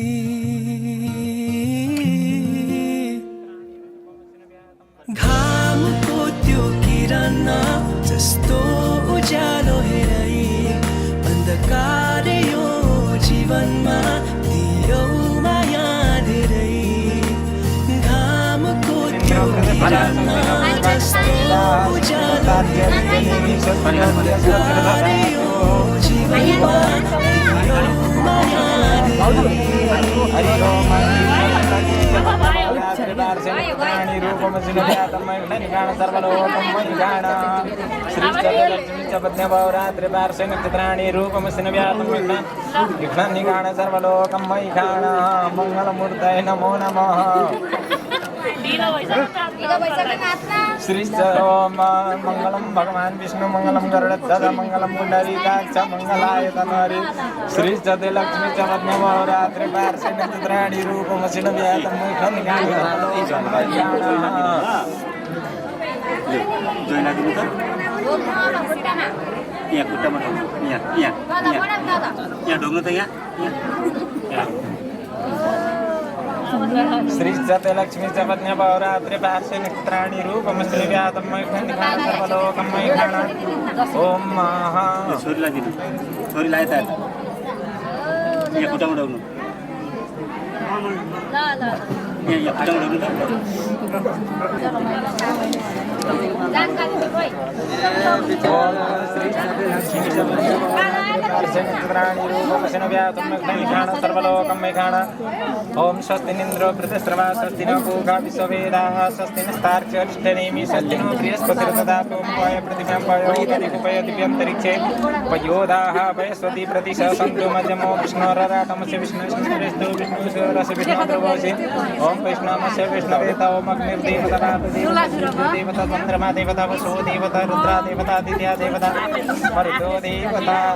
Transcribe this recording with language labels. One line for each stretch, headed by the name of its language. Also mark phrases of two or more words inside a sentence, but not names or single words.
Nepali: घामको त्यो किरण जस्तो उज्यालो हेरै अन्धकार यो जीवनमा दियो माया धेरै घामको त्यो किरण जस्तो उज्यालो हेरै अन्धकार यो जीवनमा दियो माया
Sanskrit: चित्राणि रूपमसिन सर्वलोकं मयि खाण मङ्गलमूर्तये नमो नमः श्रीश्च ओम मंगलम भगवान विष्णु मंगलम गरुड़ध्वज मंगलम पुंडरीकाक्ष मंगलाय तनहरि श्रीश्च लक्ष्मी च पद्मरात्रि पार्श्वे नक्षत्राणि रूपमसिन व्यातं मुखं
Nepali: यहाँ खुट्टामा यहाँ ढोग्नु त यहाँ
Sanskrit: श्रीश्च लक्ष्मी च पद्मरात्रि पार्श्वे नक्षत्राणि रूपमसिन व्यातं मुखं सर्वलोकं मयि खाण ओम महा
Nepali: छोरीलाई दिनु छोरीलाई त यहाँ खुट्टामा ढोग्नु यहाँ खुट्टामा ढोग्नु
Sanskrit: सर्वलोकं मयि खाण ओम स्वस्ति निन्द्रो वृतस्रवा स्वस्ति नो पूगा विश्ववेदाः स्वस्ति नस्तार्क्ष्यष्टनेमि स्वस्ति नो बृहस्पतिर्ददातु पय प्रतिभं पयोपय दिव्यन्तरिक्षे पयोदाः वयस्वति प्रतिशसन्तु मध्यमो विष्णोरराटमस्य विष्णुस्तु विष्णुशरस्य विष्णुद्रवोषि ओम वैष्णवस्य विष्णुवेता ओम अग्निर्देवता देवता चन्द्रमा देवता वसो देवता रुद्रा देवता दित्या देवता मरुतो देवता